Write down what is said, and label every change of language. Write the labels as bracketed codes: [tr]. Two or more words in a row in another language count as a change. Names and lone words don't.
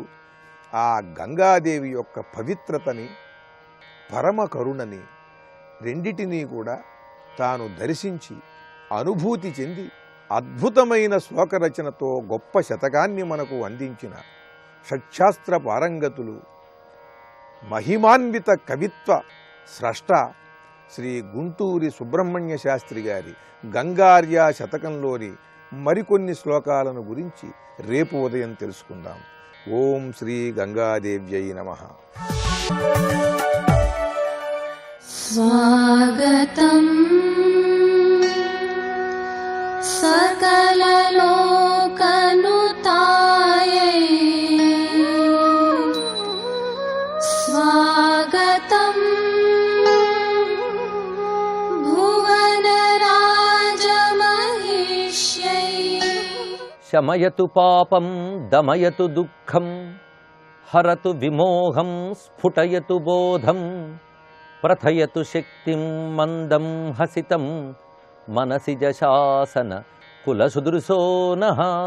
[te] ఆ గంగాదేవి యొక్క పవిత్రతని, పరమ కరుణని రెండిటినీ కూడా తాను దర్శించి అనుభూతి చెంది అద్భుతమైన శ్లోకరచనతో గొప్ప శతకాన్ని మనకు అందించిన షట్శాస్త్ర పారంగతులు, మహిమాన్విత కవిత్వ స్రష్ట శ్రీ గుంటూరి సుబ్రహ్మణ్య శాస్త్రి గారి గంగార్య శతకంలోని మరికొన్ని శ్లోకాలను గురించి రేపు ఉదయం తెలుసుకుందాం. [sa] ఓం శ్రీ గంగాదేవ్యై నమః. स्वागतं सकललोकनुतायै स्वागतं भुवनराजमहिष्यै శమయతు పాపం దమయతు దుఃఖం హరతు విమోహం స్ఫుటయతు బోధం ప్రథయతు శక్తిం మందం హసితం మనసిజ శాసన కులసుదృశో నః.